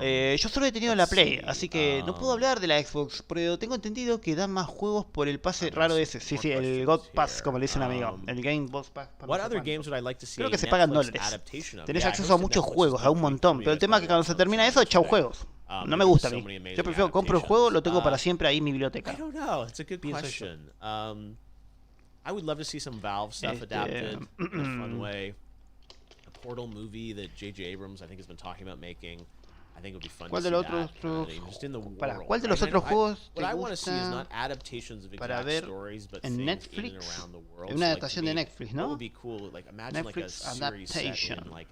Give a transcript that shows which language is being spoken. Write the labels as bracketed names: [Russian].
[Spanish] Yo solo he tenido la Play, así que no puedo hablar de la Xbox, pero tengo entendido que dan más juegos por el pase raro ese. Sí, el God Pass, como le dice un amigo. El Game Boss Pass. Creo que se pagan $. Tenés acceso a muchos juegos, a un montón. Pero el tema es que cuando se termina eso, chau juegos. No me gusta a mí. Yo prefiero compro el juego, lo tengo para siempre ahí en mi biblioteca. Pienso yo. [English] I would love to see some Valve stuff adapted in a fun way. A Portal movie that J.J. Abrams I think has been talking about making. I think it would be fun to see that. [Spanish] ¿Cuál de los otros juegos te gusta para ver en Netflix? Es una adaptación de Netflix, ¿no? Netflix Adaptation.